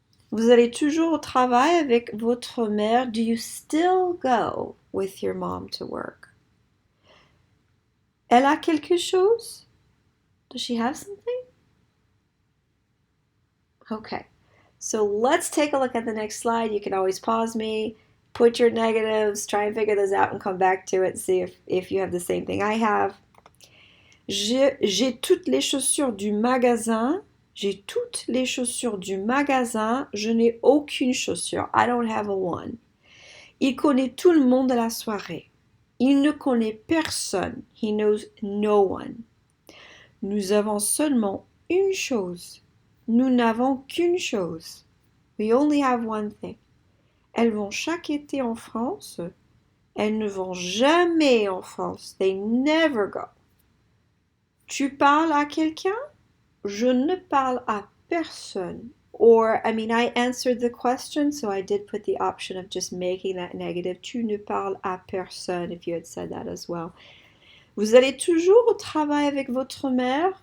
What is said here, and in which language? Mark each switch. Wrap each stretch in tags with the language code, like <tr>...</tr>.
<fr>Vous allez toujours au travail avec votre mère.</fr> <en>Do you still go with your mom to work?</en> <fr>Elle a quelque chose?</fr> <en>Does she have something? Okay, so let's take a look at the next slide. You can always pause me, put your negatives, try and figure those out and come back to it, see if you have the same thing I have.</en> <fr>J'ai toutes les chaussures du magasin. J'ai toutes les chaussures du magasin. Je n'ai aucune chaussure.</fr> <en>I don't have a one.</en> <fr>Il connaît tout le monde à la soirée. Il ne connaît personne.</fr> <en>He knows no one.</en> <fr>Nous avons seulement une chose. Nous n'avons qu'une chose.</fr> <en>We only have one thing.</en> <fr>Elles vont chaque été en France. Elles ne vont jamais en France.</fr> <en>They never go.</en> <fr>Tu parles à quelqu'un? Je ne parle à personne.</fr> <en>Or, I answered the question, so I did put the option of just making that negative.</en> <fr>Tu ne parles à personne,</fr> <en>if you had said that as well.</en> <fr>Vous allez toujours au travail avec votre mère?</fr>